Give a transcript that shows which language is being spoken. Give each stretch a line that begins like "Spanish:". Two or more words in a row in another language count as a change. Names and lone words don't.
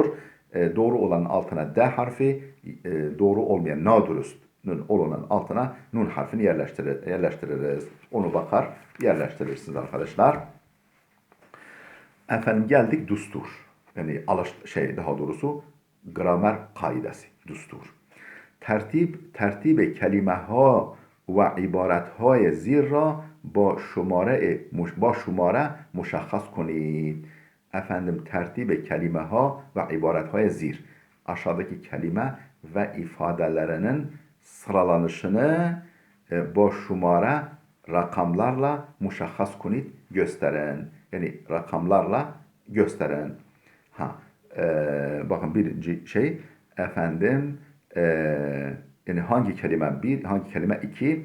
Turkish: Doğru olanın altına D harfi, doğru olmayan nadurust'un olanın altına nun harfini yerleştiririz. Onu bakar yerleştirirsiniz arkadaşlar. Efendim geldik düstur. Yani daha doğrusu gramer kaidesi, düstur.
Persian: ترتیب کلمه ها و عبارت های زیر را با شماره مشخص کنید. Efendim ترتیب کلمه ها و عبارت های zir.
Turkish: Aşağıdaki kelime ve ifadelerinin sıralanışını
Persian: با شماره
Turkish: rakamlarla
Persian: مشخص کنید
Turkish: gösterin. Yani rakamlarla gösterin. Bakın birinci şey efendim yani hangi kelime bir, hangi kelime iki?